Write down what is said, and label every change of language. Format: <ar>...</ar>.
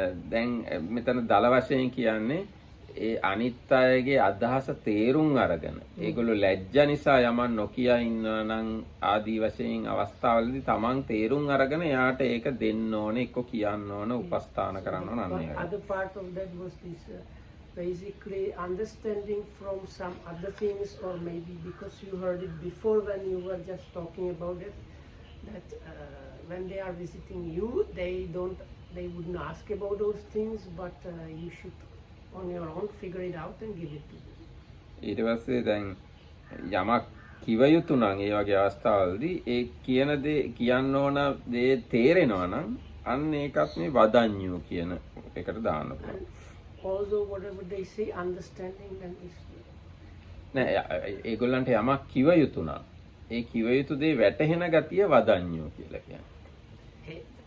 <si>දැන් මෙතන දල වශයෙන් කියන්නේ ඒ අනිත් අයගේ අදහස තේරුම් අරගෙන ඒගොල්ලෝ ලැජ්ජ නිසා යමන් නොකිය ඉන්නවා නම් ආදී වශයෙන් අවස්ථාවලදී තමන් තේරුම් අරගෙන එයාට ඒක දෙන්න ඕනේ, එක්ක කියන්න ඕනේ, උපස්ථාන කරන්න ඕනේ. අන්න</si> <en>other part of that was this basically understanding from some other things, or maybe because you heard it before when you were just talking about it, that when they are visiting you, they wouldn't ask about those things, but you should on your own figure it out and give it to them.</en> <si>ඊට පස්සේ දැන් යමක් කිව යුතු නම් ඒ වගේ අවස්ථාවලදී ඒ කියන දේ කියන්න ඕන දේ තේරෙනවා නම් අන්න ඒකත් මේ වදඤ්ඤෝ කියන එකට දාන්න පුළුවන්.</si> <en>Also whatever they say understanding them is</en> <si>නෑ ඒගොල්ලන්ට යමක් කිව යුතු නම් ඒ කිව යුතු දේ වැටහෙන ගතිය වදඤ්ඤෝ කියලා කියන්නේ.</si>